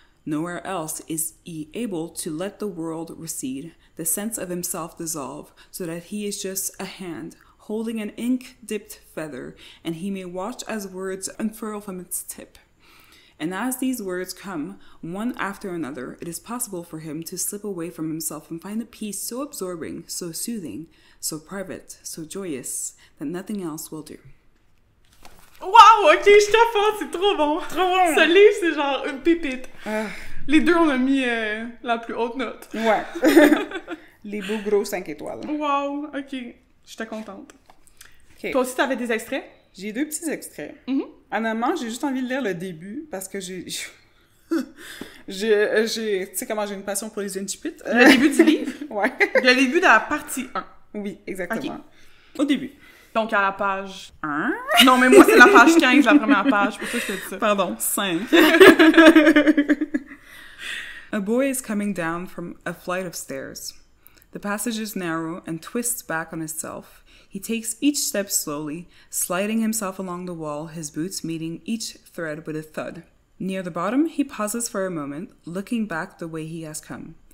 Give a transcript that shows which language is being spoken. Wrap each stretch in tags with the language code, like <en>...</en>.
<en>Nowhere else is he able to let the world recede, the sense of himself dissolve, so that he is just a hand, holding an ink-dipped feather, and he may watch as words unfurl from its tip. And as these words come, one after another, it is possible for him to slip away from himself and find a peace so absorbing, so soothing, so private, so joyous, that nothing else will do.</en> <fr>Wow, ok, je capote, c'est trop bon. Trop bon. Ce livre, c'est genre une pépite. Les deux, on a mis la plus haute note. Ouais. Les beaux gros 5 étoiles. Wow, ok. J'étais contente. Okay. Toi aussi, t'avais des extraits? J'ai 2 petits extraits. Honnêtement, j'ai juste envie de lire le début parce que j'ai tu sais comment j'ai une passion pour les incipits. Le début du livre? Ouais. Le début de la partie 1. Oui, exactement. Okay. Au début. Donc, à la page... 1? Non, mais moi, c'est la page 15, la première page. C'est pour ça que je te dis ça. Pardon, 5.</fr> <en>A boy is coming down from a flight of stairs. The passage is narrow and twists back on itself. He takes each step slowly, sliding himself along the wall, his boots meeting each thread with a thud. Near the bottom, he pauses for a moment, looking back the way he has come.</en>